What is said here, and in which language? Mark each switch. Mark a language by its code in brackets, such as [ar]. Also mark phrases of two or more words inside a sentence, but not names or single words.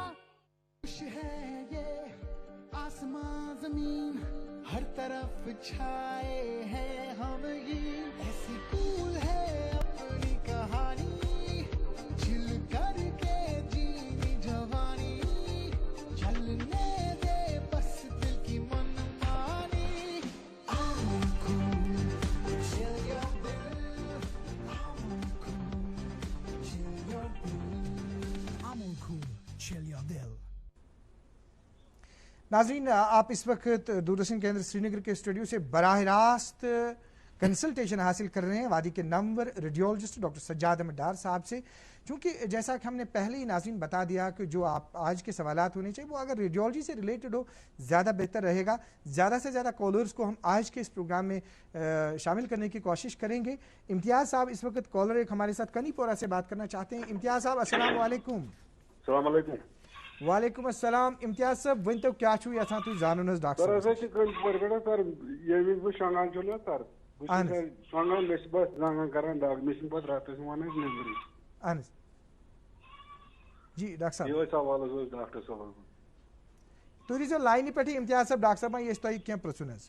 [ur] خوش ہے یہ آسمان زمین ہر طرف چھائے ہیں ہم یہ ایسی کول ہے اپنی کہانی چل کر کے جینی جوانی چلنے دے بس دل کی من مانی. ناظرین آپ اس وقت دوردرشن کیندر سری نگر کے اسٹوڈیو سے براہ راست کنسلٹیشن حاصل کر رہے ہیں وادی کے نمور ریڈیولوجسٹ ڈاکٹر سجاد احمد ڈار صاحب سے. چونکہ جیسا کہ ہم نے پہلے ہی ناظرین بتا دیا کہ جو آپ آج کے سوالات ہونے چاہیے وہ اگر ریڈیولوجی سے ریلیٹڈ ہو زیادہ بہتر رہے گا. زیادہ سے زیادہ کالرز کو ہم آج کے اس پروگرام میں شامل کرنے کی کوشش کریں گے. امتیاز صاحب اس وقت کالر ایک ہمارے ساتھ کنی پورہ سے بات کرنا چاہتے ہیں. امتیاز صاحب [ar] السلام علیکم. السلام علیکم. وعلیکم السلام. [ks] امتیاز صاحب ون تو کیا چھو یژھان تُہۍ زانُن حظ ڈاکٹر صٲب. سر ییٚمہِ وِزِ بہٕ شۄنٛگان چھُس نا سر بہٕ چھُس شۄنٛگان مےٚ چھِ پتہٕ زنٛگن کران دگ مےٚ چھِنہٕ پتہٕ راتس یِوان حظ نیٚنٛدرٕے. اہن حظ جی ڈاکٹر صاحب یِہوے سوال حظ اوس ڈاکٹر صٲبَس. تُہۍ روٗزِو لاینہِ پٮ۪ٹھٕے امتیاز صٲب ڈاکٹر صٲبن یژھِ تۄہہِ کینٛہہ پرٛژھُن حظ.